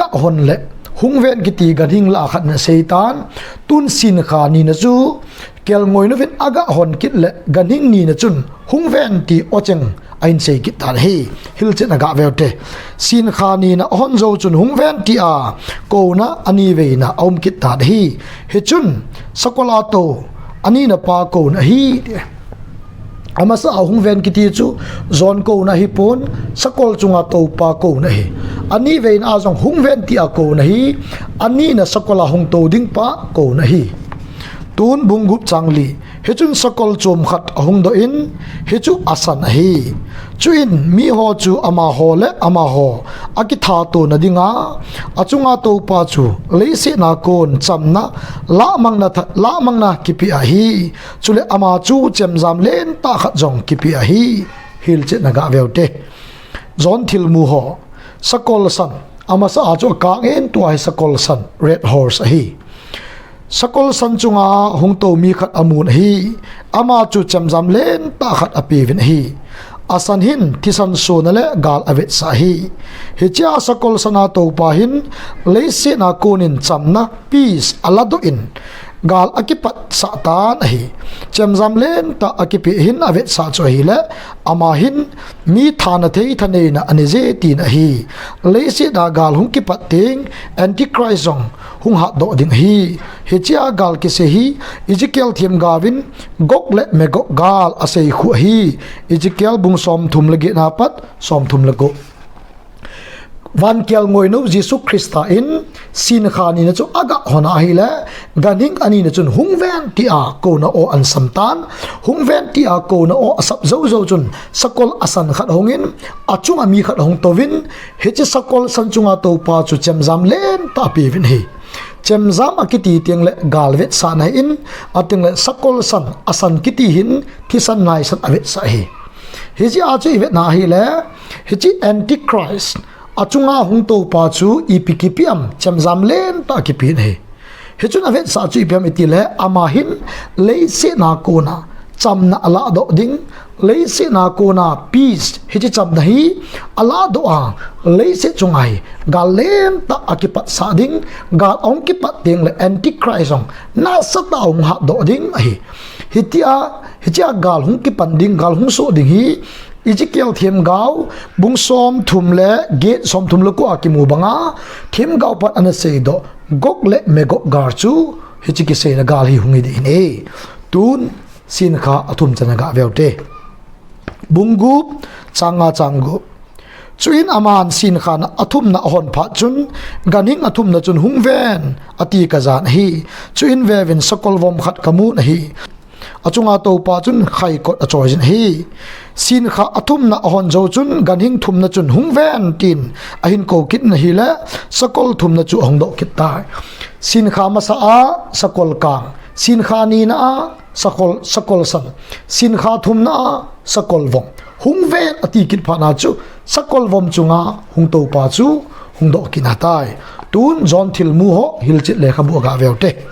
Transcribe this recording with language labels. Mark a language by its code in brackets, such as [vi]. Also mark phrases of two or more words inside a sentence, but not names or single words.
[tcz] hon le hungven kiti ganing la khat na seitan tun sin kha ni na chu kel ngoi no vin aga hon kit le ganing ni na chun hungven ti ocheng ain sei kit tar hi hil chen aga veute sin kha ni na hon zo chun hungven ti a ko na ani ve na om kit tar hi he chun sakola to ani na pa ko na hi amasa hungven kiti chu zon ko na hi pon sakol chunga to pa ko na hi ani ve na zong hungven ti a ko na hi ani na sakola hung to ding pa ko na hi tun bungup changli hechun sakol chom khat ahung do in hechu asan hi chuin mi ho chu ama ho le ama ho akitha to nadinga achunga to pa chu leise na kon chamna la mangna kipi a hi chule ama chu chemjam len ta khat jong kipi a hi hil che naga veute zon thil mu ho sakol san ama sa acho ka en tu ai sakol san [en] red horse [tcz] a hi sakol san chunga hungto mi khat amun hi ama chu chamjam len ta khat api vin hi asan hin thisan so na le gal avet sa hi hicha sakol sana to pa hin leise na konin chamna peace alado in gal akipat sa tan hi chamjam len ta akipi hin avet sa cho hi le ama hin mi thana thei thane na anize tin hi leise da gal hung ki pating antichrist jong hung ha do ding hi hicha gal ki se hi ezekiel thiam gavin gok le me gok gal asei khu hi ezekiel bung som thum lagi na pat som thum lago van kial ngoi no Jesus Christa in sin khani na chu aga hona hi la ganing ani na chun hungven ti a ko na o an samtan hungven ti a ko na o asap zo zo chun sakol asan khat hongin achunga mi khat hong tovin he chi sakol san chunga to pa chu chemjam len ta pi vin hi chemjam akiti tiang le galvet sa na in ating le sakol san asan kiti hin thisan nai san avet sa hi he chi a chu vet na hi le he chi antichrist achunga hung to pa chu ipikipiam chamjam len ta kipin he hechun avet sa chu ipiam itile ama hin leise na kona chamna ala do ding leise na kona peace hechi chamna hi ala do a leise chungai galen ta akipat sa ding gal ong kipat ding le antichrist ong na sa ta ong ha do ding hi hitia gal hung kipan ding gal hung so ding hi Ezekiel thiam gau bung som thum le gate som thum le ko akimu banga thiam gau pat ana sei do gok le me gok gar chu hichi ki sei na gal hi hungi de ne tun sin kha athum chana ga veute bungup changu chuin aman sin khan athum na hon pha chun ganing athum na chun hungven ati ka jan hi chuin vevin sakol vom khat kamu na hi achunga to pa chun khai kot achojin hi sin kha athum na hon zo chun ganing thum na chun hungven tin ahin ko kit na hi la sakol thum na chu hong do kit ta sin kha ma sa a sakol kang sin kha ni na a sakol san sin kha thum na a sakol vom hungven ati kit pha na chu sakol vom chunga hung to pa chu hung do kin hatai tun zon thil mu ho hil chit le kha bu ga veute